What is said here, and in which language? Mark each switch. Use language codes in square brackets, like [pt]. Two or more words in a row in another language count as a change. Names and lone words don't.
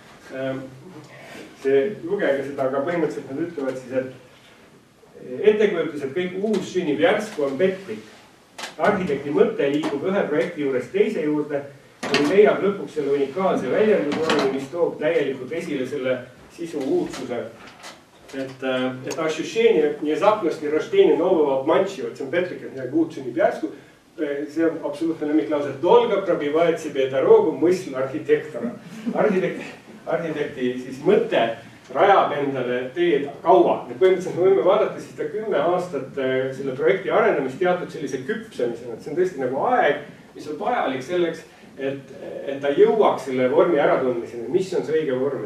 [et] See lugege seda, aga põhimõtteliselt nad ütlevad siis, et ettekujutus, et kõik uus sünnib järsku on petlik. Arhitekti mõte liigub ühe projekti juures teise juurde, kui leiab lõpuks selle unikaalse väljendusvormi, mis toob täielikult esile selle sisu uudsuse. [ru] Et ощущение внезапности рождения нового обманчивого, [et] see on petlik, et midagi uut sünnib järsku. See on absoluutne lemmiklause. [ru] Долго пробивает себе дорогу мысль архитектора. [et] Arhitekti siis mõte rajab endale teed kaua. Põhimõtteliselt me võime vaadata siis 10 aastat selle projekti arendamist teatud sellise küpsemisena. See on tõesti nagu aeg, mis on vajalik selleks, et ta jõuaks selle vormi äratundmiseni, mis on see õige vorm.